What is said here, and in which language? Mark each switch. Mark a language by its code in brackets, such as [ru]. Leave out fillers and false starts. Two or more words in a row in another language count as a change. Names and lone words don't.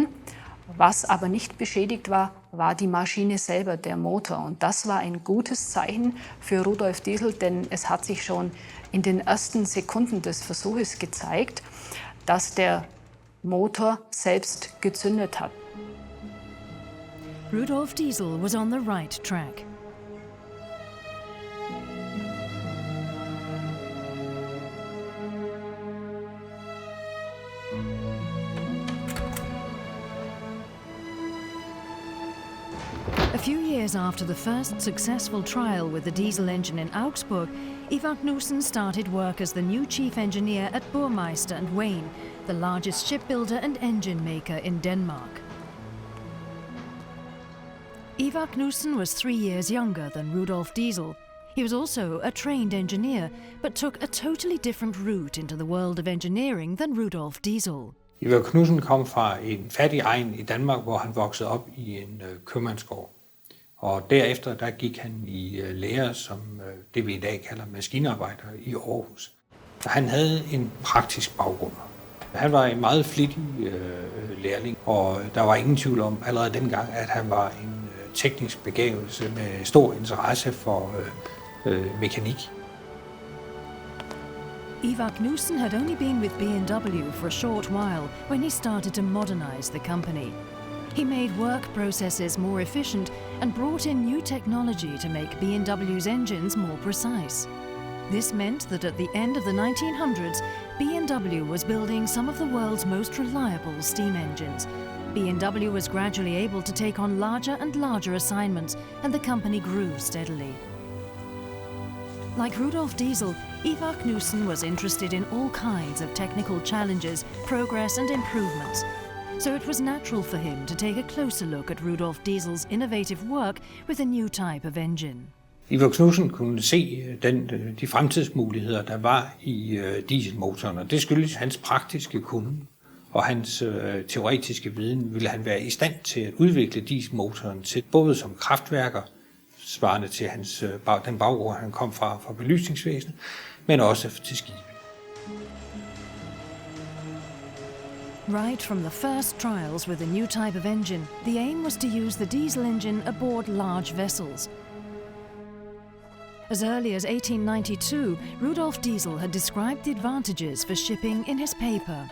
[de] Was aber nicht beschädigt war, war die Maschine selber, der Motor. Und das war ein gutes Zeichen für Rudolf Diesel, denn es hat sich schon in den ersten Sekunden des Versuches gezeigt, dass der Motor selbst gezündet hat. [en] Rudolf Diesel was on the right track. A few years after the first successful trial with the diesel engine in Augsburg, Ivar Knudsen started work as the new chief engineer at Burmeister & Wain, the largest shipbuilder and engine maker in Denmark. Ivar Knudsen was 3 years younger than Rudolf Diesel. He was also a trained engineer, but took a totally different route into the world of engineering than Rudolf Diesel. [da] Ivar Knudsen kom fra en fattig egn i Danmark, hvor han voksede op i en købmandsgård. Og derefter der gik han i lære som det vi i dag kalder maskinarbejder i Aarhus. Han havde en praktisk baggrund. Han var en meget flittig lærling, og der var ingen tvivl om allerede dengang, at han var en teknisk begævelse med stor interesse for mekanik. [en] Ivar Knudsen had only been with B&W for a short while when he started to modernize the company. He made work processes more efficient and brought in new technology to make B&W's engines more precise. This meant that at the end of the 1900s, B&W was building some of the world's most reliable steam engines. B&W was gradually able to take on larger and larger assignments, and the company grew steadily. Like Rudolf Diesel, Ivar Knudsen was interested in all kinds of technical challenges, progress and improvements. So it was natural for him to take a closer look at Rudolf Diesel's innovative work with a new type of engine. [da] Ivar Knudsen kunne se de fremtidsmuligheder, der var i dieselmotoren, og det skyldes hans praktiske kunde og hans teoretiske viden. Ville han være i stand til at udvikle dieselmotoren til både som kraftværker, svarende til den baggrund, han kom fra belysningsvæsenet, men også til skibe. [en] Right from the first trials with a new type of engine, the aim was to use the diesel engine aboard large vessels. As early as 1892, Rudolf Diesel had described the advantages for shipping in his paper.